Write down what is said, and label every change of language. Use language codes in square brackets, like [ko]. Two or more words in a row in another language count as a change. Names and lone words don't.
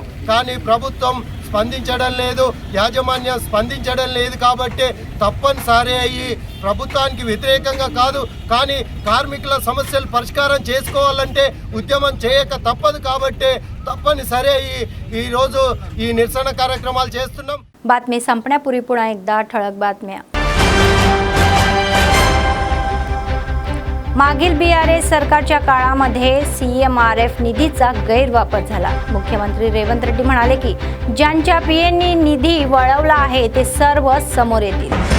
[te] కానీ ప్రభుత్వం స్పందించడం లేదు, యాజమాన్యం స్పందించడం లేదు. కాబట్టి తప్పనిసరి అయ్యి ప్రభుత్వానికి వ్యతిరేకంగా కాదు, కానీ కార్మికుల సమస్యలు పరిష్కారం చేసుకోవాలంటే ఉద్యమం చేయక తప్పదు. కాబట్టి తప్పనిసరి అయ్యి ఈరోజు ఈ నిరసన కార్యక్రమాలు చేస్తున్నాం. [mr] बातमी संपण्यापूर्वी पुन्हा एकदा ठळक बातम्या. मागील BRS सरकारच्या काळामध्ये CMRF निधीचा गैरवापर झाला. मुख्यमंत्री रेवंत रेड्डी म्हणाले की ज्यांच्या PNनी निधी वळवला आहे ते सर्व समोर येतील.